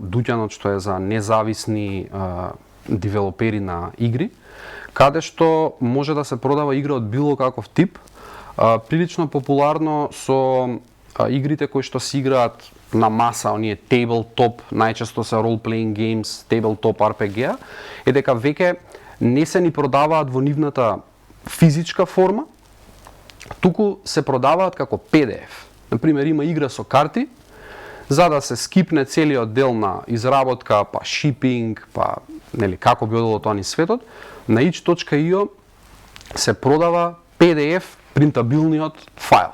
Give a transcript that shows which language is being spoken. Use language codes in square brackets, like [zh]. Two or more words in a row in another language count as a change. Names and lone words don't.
[mk] дуќанот што е за независни девелопери на игри, каде што може да се продава игра од било каков тип, прилично популарно со игрите кои што се играат на маса, оние tabletop, најчесто се [en] role-playing games, tabletop RPG, [mk] е дека веќе не се ни продаваат во нивната физичка форма, туку се продаваат како PDF. Например, има игра со карти, за да се скипне целиот дел на изработка, па шипинг, па нели како би одело тоа низ светот, на itch.io се продава PDF принтабилниот файл.